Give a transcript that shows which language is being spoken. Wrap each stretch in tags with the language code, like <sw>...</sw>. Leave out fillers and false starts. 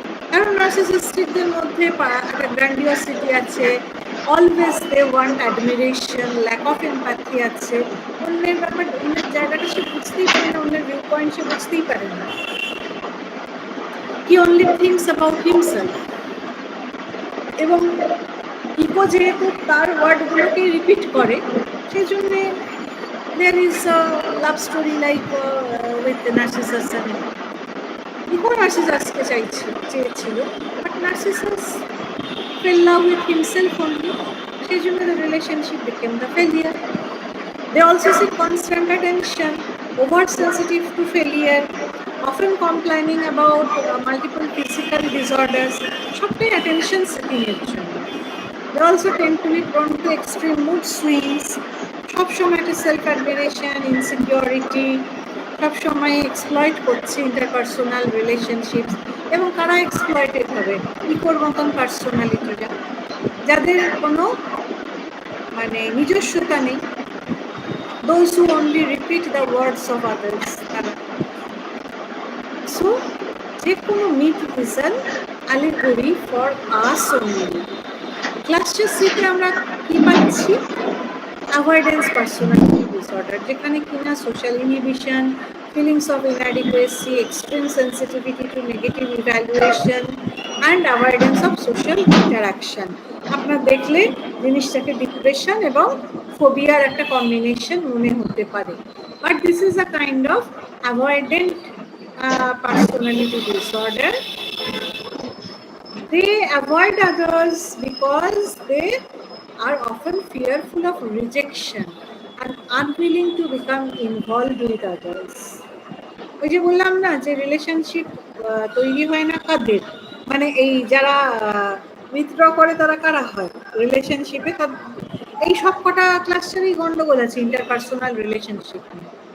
<bn>কারণ নার্সিসিস্টদের মধ্যে একটা গ্র্যান্ডিওসিটি আছে,</bn> <en>always they want admiration,</en> <bn>lack of empathy আছে, অন্যের ব্যাপার, অন্যের জায়গাটা সে বুঝতেই পারে না, অন্যের ভিউ পয়েন্ট সে বুঝতেই পারে না।</bn> <en>He only thinks about himself.</en> <bn>এবং ইকো যেহেতু তার ওয়ার্ডগুলোকে রিপিট করে, সেই জন্যে</bn> <en>there is a love story like with Narcissus and Eco.</en> <bn>Narcissusকে চেয়েছিল,</bn> <en>but Narcissus fell in love with himself only.</en> <bn>সেই জন্য</bn> <en>the relationship became the failure. They also seek constant attention, oversensitive to failure, often complaining about multiple physical disorders,</en> <bn>সবটাই attention seeking এর জন্য।</bn> <en>They also tend to be prone to extreme mood swings,</en> <bn>সবসময় একটা self admiration, insecurity, সবসময় exploit করছে interpersonal relationships. এবং কারা exploited হবে? ইকোর মতন পার্সোনালিটিরা, যাদের কোনো মানে নিজস্বতা নেই।</bn> <en>Those who only repeat the words of others. So,</en> <bn>যে কোনো</bn> <en>myth is an allegory for us only.</en> <bn>ক্লাসের সিটে আমরা কি পাচ্ছি?</bn> <en>avoidance personality disorder,</en> <bn>যেখানে কিনা</bn> <en>Social inhibition, feelings of inadequacy, extreme sensitivity to negative evaluation and avoidance of social interaction.</en> <bn>আপনার দেখলে জিনিসটাকে ডিপ্রেশন এবং ফোবিয়ার একটা কম্বিনেশন মনে হতে পারে,</bn> <en>But this is a kind of avoidant personality disorder. They avoid others because they are often fearful of rejection and unwilling to become involved with others.</en> <bn>ওই যে বললাম না যে রিলেশনশিপ তৈরি হয় না কাদের, মানে এই যারা উইথড্র করে তারা কারা হয় রিলেশনশিপে, এই সব কটা ক্লাস্টারই গন্ডগোল আছে ইন্টারপার্সোনাল রিলেশনশিপ নিয়ে।</bn>